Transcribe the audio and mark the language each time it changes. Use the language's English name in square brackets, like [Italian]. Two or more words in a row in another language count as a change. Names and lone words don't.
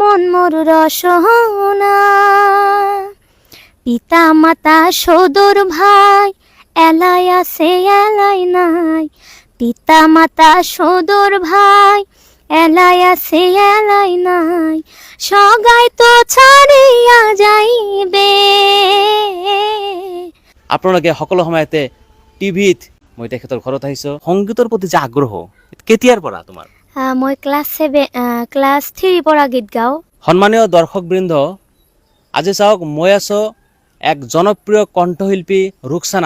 [Rangpuri] জীবন মোর রসনা। পিতা মাতা সদর ভাই, এলাই আছে এলাই নাই। পিতা মাতা সদর ভাই, এলাই আছে এলাই নাই। সগাই তো ছাড়িয়া যাইবে। [Assamese] আপোনালোকে সকলো সময়তে টিভিত মই তেখেতৰ ঘৰত আহিছোঁ। সংগীতৰ প্ৰতি যে আগ্ৰহ কেতিয়াৰ পৰা তোমাৰ? মই ক্লাছ 3 পৰা গীত গাওঁ। সন্মানীয় দৰ্শকবৃন্দ, আজি চাওক মই আছোঁ এক জনপ্ৰিয় কণ্ঠশিল্পী ৰুকসানা।